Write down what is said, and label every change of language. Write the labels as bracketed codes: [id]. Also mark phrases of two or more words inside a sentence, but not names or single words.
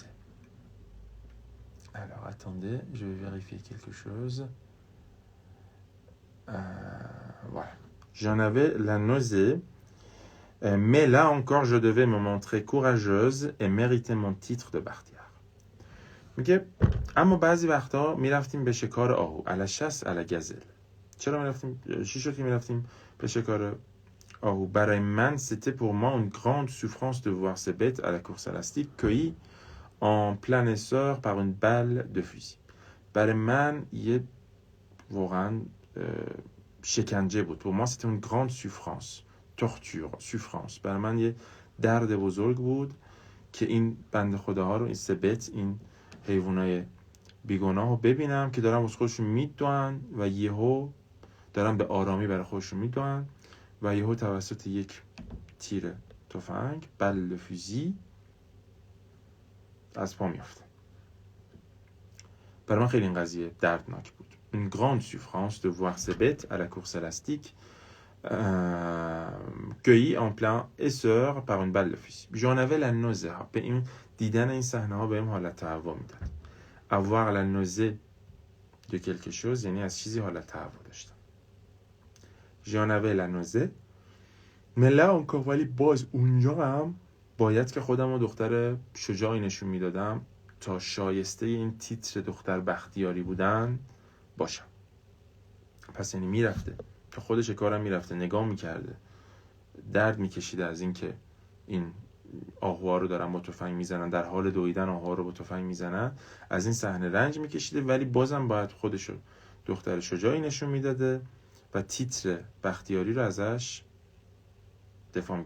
[fr] Alors, attendez, je vais vérifier quelque chose. Voilà. J'en avais la nausée. Mais là encore, je devais me montrer courageuse et mériter mon titre de Bartiar. [fa] میگه اما بعضی وقتا میرفتیم به شکار آهو [fr] à la chasse à la gazelle. [fa] چرا میرفتیم؟ چی شد که میرفتیم به شکار آهو؟ برای من [fr] c'était pour moi une grande souffrance de voir ces bêtes à la course élastique cueillies en plein essor par une balle de fusil. [fa] برای من یه واقعا شکنجه بود. [fr] Pour moi c'était une grande souffrance. torture, souffrance. [fa] برای من یه درد بزرگ بود که این بنده خداها رو، این سبت، این حیوانای بیگناه رو ببینم که دارن واسه خودشون میدوئن و یهو دارن به آرامی برای خودشون میدوئن و یهو توسط یک تیر تفنگ [fr] balle fusil [fa] از پا میافته. برای من خیلی این قضیه دردناک بود. [fr] Une grande souffrance de voir ces bêtes à la course élastique cueillis en plein essor par une balle de fusil. J'en avais la nausée. [fa] به این دیدن این صحنه ها بهم حالت تهوع میداد. [fr] avoir la nausée de quelque chose [fa] یعنی از چیزی حالت تهوع داشتم. [fr] j'en avais la nausée. mais là encore [fa] ولی باز اونجا هم باید که خودم رو دختر شجاعی نشون میدادم تا شایسته این تیتر دختر بختیاری بودن باشم. پس یعنی میرفته تا خود شکارم میرفته نگاه میکرده، درد میکشیده از این که این آهوها رو دارن با تفنگ میزنن، در حال دویدن آهوها رو با تفنگ میزنن، از این صحنه رنج میکشیده ولی بازم باید خودشو دختر شجاعی نشون میداده و تیتر بختیاری رو ازش دفاع میکنه.